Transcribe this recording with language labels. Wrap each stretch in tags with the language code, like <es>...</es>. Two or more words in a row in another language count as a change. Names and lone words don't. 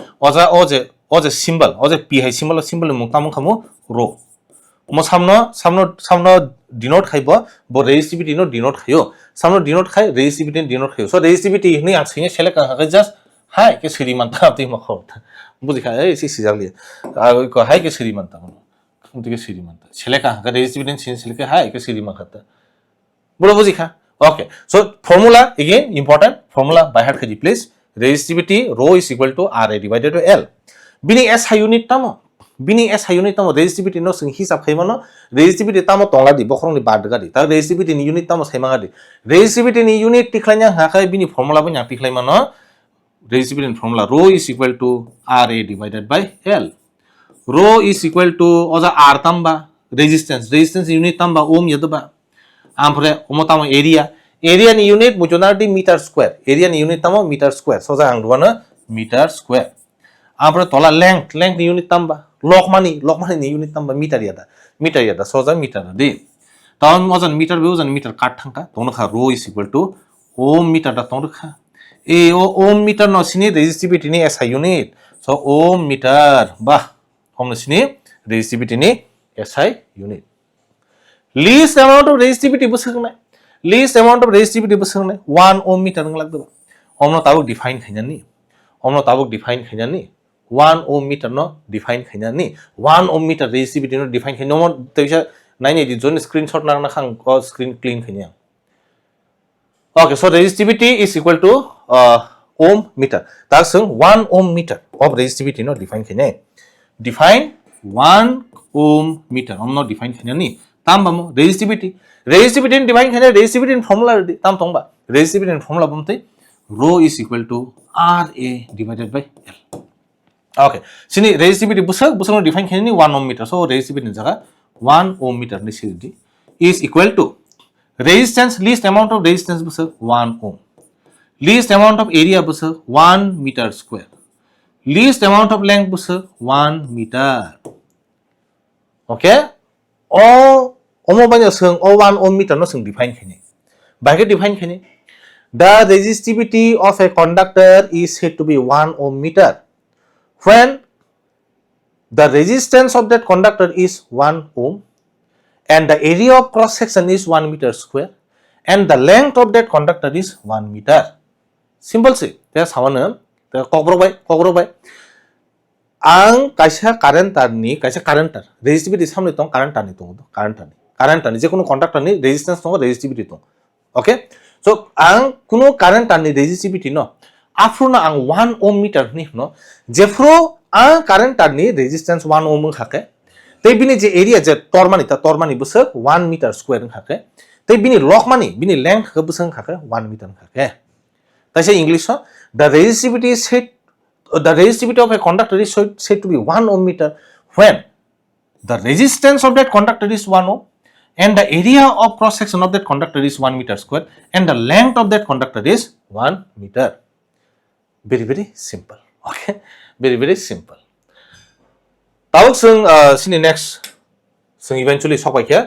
<trp>oje symbol oje p hai symbol mung tamangkha mo rho mo samno denote khaibo bo resistivity no denote khayo samno denote khai resistivity denote khayo so resistivity ni ang singe select ka just hai ke siriman ta ti mo khot bujikha ei si sijali ko hai ke siriman ta ke siriman ta select ka resistivity sin select hai ke siriman khata bolo bujikha</trp> <en>okay so formula again important formula by heart</en> <trp>khaji</trp> <en>please resistivity rho is equal to Ra divided by L</en> <trp>bini</trp> <en>SI unit</en> <trp>tamo resistivity no sing hisab khaima no resistivity tamo tonga di bokrong ni bad gadi ta resistivity ni unit tamo saima gadi resistivity ni unit tikhlanya ha khai bini formula ba nya tikhlaima no</trp> <en>resistivity formula rho is equal to</en> <trp>Ra divided by L rho is equal to oja R tamba</trp> <en>resistance unit</en> <trp>tamba ohm yadba amphre omotamo area ni unit mujonardi</trp> <en>meter square</en> <trp>area ni unit tamo</trp> <en>meter square</en> <trp>soja ang duana</trp> <en>meter square</en> <trp>amphre tola length ni unit tamba lokmani ni unit tamba meter yada soja meter di taon ojan meter kat thangka tongkha rho is equal to</trp> <en>ohm meter</en> <trp>da tongkha e</trp> <en>ohm meter</en> <trp>no sini resistivity ni</trp> <en>SI unit</en> <trp>so</trp> <en>ohm meter</en> <trp>bah homno sini resistivity ni</trp> <en>SI unit least amount of resistivity</en> <trp>busakna</trp> <en>1 ohm meter</en> <trp>nglag do omno tabuk define khainani</trp> <en>1 ohm meter</en> <trp>no define khainani</trp> <en>1 ohm meter resistivity</en> <trp>no define khaino mo teisa naini di jon screenshot na khang ko</trp> <en>screen clean</en> <trp>khainya</trp> <en>okay so resistivity is equal to ohm meter</en> <trp>ta sung</trp> <en>1 ohm meter of resistivity</en> <trp>no define khaine</trp> <en>define 1 ohm meter</en> <trp>omno define khainani tambamo resistivity in define khaine resistivity in formula tam tongba resistivity in formula bomte</trp> <en>rho is equal to Ra divided by L okay</en> <trp>sini resistivity busak no define khaine ni</trp> <en>1 ohm meter</en> <trp>so resistivity in jaga</trp> <en>1 ohm meter</en> <trp>ni sidi</trp> <en>is equal to resistance least amount of resistance</en> <trp>busak</trp> <en>1 ohm least amount of area</en> <trp>busak</trp> <en>1 meter square least amount of length</en> <trp>busak</trp> <en>1 meter</en> <trp>okay omo banya sung o</trp> <en>1 ohm meter</en> <trp>no sung define khaine baike define khaine</trp> <en>the resistivity of a conductor is said to be 1 ohm meter when the resistance of that conductor is 1 ohm and the area of cross section is 1 meter square and the length of that conductor is 1 meter simple</en> <trp>se te samana te kokborok bai ang kaisa current tar resistivity samne tong current tar ni je kono conductor ni resistance tong resistivity tong okay so ang kuno current tar ni resistivity no afro ang</trp> <en>1 ohm meter</en> <trp>ni no jefro ang current tar ni resistance</trp> <en>1 ohm</en> <trp>khake tei bini je area je tormani busak</trp> <en>1 meter square</en> <trp>khake tei bini lokmani bini length ke busang khake</trp> <en>1 meter</en> <trp>khake taise english no the</trp> <en>resistivity of a conductor is said to be 1 ohm meter when the resistance of that conductor is 1 ohm and the area of cross section of that conductor is 1 meter square and the length of that conductor is 1 meter very simple okay very simple</en> <trp>tabuk sung sini next sung eventually sokai kya</trp>